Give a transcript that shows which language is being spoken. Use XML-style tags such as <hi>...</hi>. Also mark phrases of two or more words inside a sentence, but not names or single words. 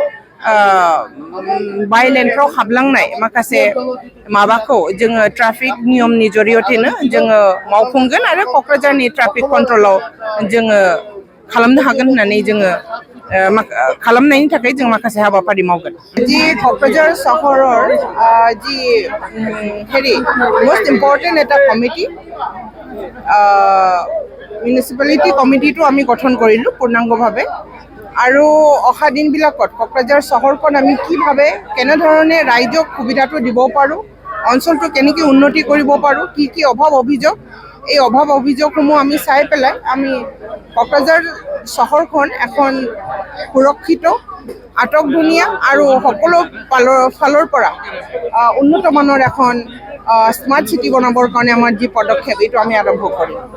<brx>बायलेनफ्राव हाबलांनाय माखासे माबाखौ जोङो ट्राफिक नियमनि जरियतेनो जोङो मावफुंगोन आरो क'क्राझारनि ट्राफिक कन्ट्रलाव जोङो खालामनो हागोन होननानै जोङो खालामनायनि थाखाय जों माखासे हाबाफारि मावगोन।</brx> <as>যি ক'ক্ৰাঝাৰ চহৰৰ যি</as> <en>very most important</en> <as>এটা कमिटि মিউনিচিপালিটি কমিটিটো আমি গঠন কৰিলোঁ পূৰ্ণাংগভাৱে আৰু অহা দিনবিলাকত ক'ক্ৰাঝাৰ চহৰখন আমি কিভাৱে কেনেধৰণে ৰাইজক সুবিধাটো দিব পাৰোঁ অঞ্চলটো কেনেকৈ উন্নতি কৰিব পাৰোঁ কি অভাৱ অভিযোগ এই অভাৱ অভিযোগসমূহ আমি চাই পেলাই আমি ক'ক্ৰাঝাৰ চহৰখন এখন সুৰক্ষিত আটকধুনীয়া আৰু সকলো ফালৰ পৰা উন্নত মানৰ এখন স্মাৰ্ট সিটি বনাবৰ কাৰণে আমাৰ যি পদক্ষেপ এইটো আমি আৰম্ভ কৰিম।</as>